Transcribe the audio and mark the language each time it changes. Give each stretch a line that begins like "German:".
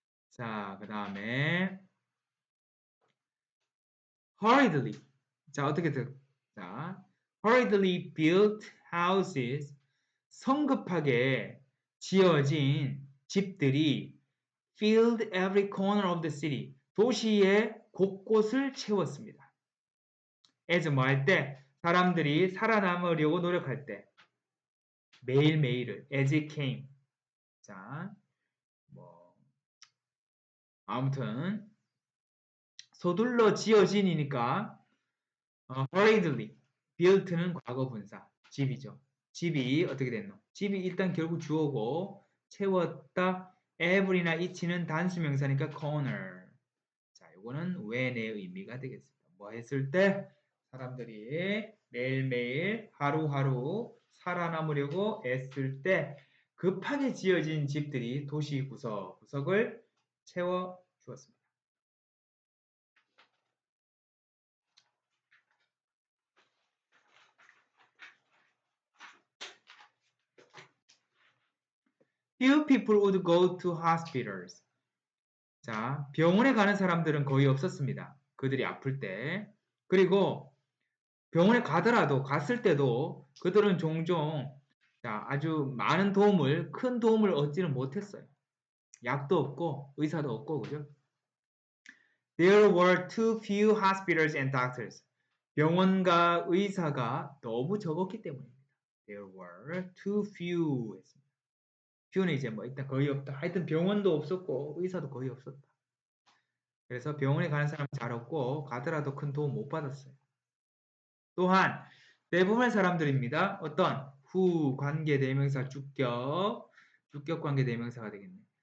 Korean: 자, 그 다음에 hurriedly. 자, 어떻게 자, hurriedly built houses. 성급하게 지어진 집들이
English: filled every corner of the city.
Korean: 도시의 곳곳을 채웠습니다. as 뭐 할 때? 사람들이 살아남으려고 노력할 때. 매일매일을
English: as it came.
Korean: 자, 뭐 아무튼 서둘러 지어진이니까
English: hurriedly built
Korean: 는 과거 분사 집이죠. 집이 어떻게 됐노? 집이 일단 결국 주어고 채웠다. every나 each는 단수 명사니까 corner. 자, 요거는 when의 의미가 되겠습니다. 뭐 했을 때 사람들이 매일매일 하루하루 살아남으려고 애쓸 때 급하게 지어진 집들이 도시 구석구석을 채워 주었습니다.
English: Few people would go to hospitals.
Korean: 자, 병원에 가는 사람들은 거의 없었습니다. 그들이 아플 때. 그리고 병원에 가더라도 갔을 때도 그들은 종종 자, 아주 많은 도움을 큰 도움을 얻지는 못했어요. 약도 없고 의사도 없고 그죠?
English: There were too few hospitals and doctors.
Korean: 병원과 의사가 너무 적었기 때문입니다.
English: There were too few
Korean: 했습니다. few는 이제 뭐 일단 거의 없다. 하여튼 병원도 없었고 의사도 거의 없었다. 그래서 병원에 가는 사람 잘 없고 가더라도 큰 도움 못 받았어요. 또한 대부분의 사람들입니다. 어떤 후 관계 대명사 주격 관계 대명사가 되겠네.